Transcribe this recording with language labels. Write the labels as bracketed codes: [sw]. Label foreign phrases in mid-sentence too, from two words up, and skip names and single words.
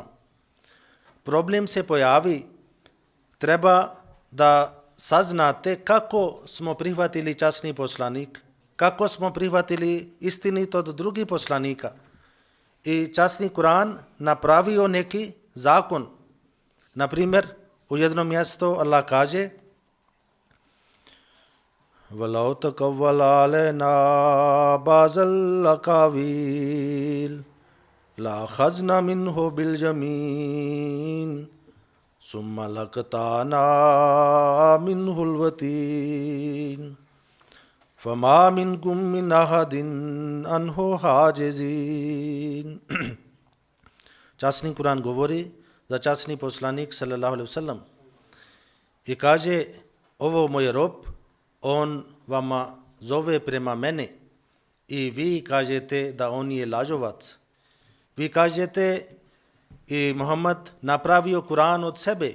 [bs] Problem se pojavi, treba da saznate kako smo prihvatili časni poslanik, kako smo prihvatili istinit od drugih poslanika. I časni Kur'an napravio neki zakon. Na primjer, u jednom mjestu Allah kaže [ar] وَلَوْ تَقَوَّلَ عَلَيْنَا بَعْضَ الْأَقَاوِيلِ لأخذنا منه باليمين ثم لقطعنا منه الوتين فما منكم من أحد عنه حاجزين. [bs] Časni Kur'an govori za časni poslanik [ar] صلى الله عليه وسلم [bs] i kaže: ovo moj rob, on vama zove prema mene i vi kažete da on je lažovac. Vi kažete i Muhammed napravio Kur'an od sebe.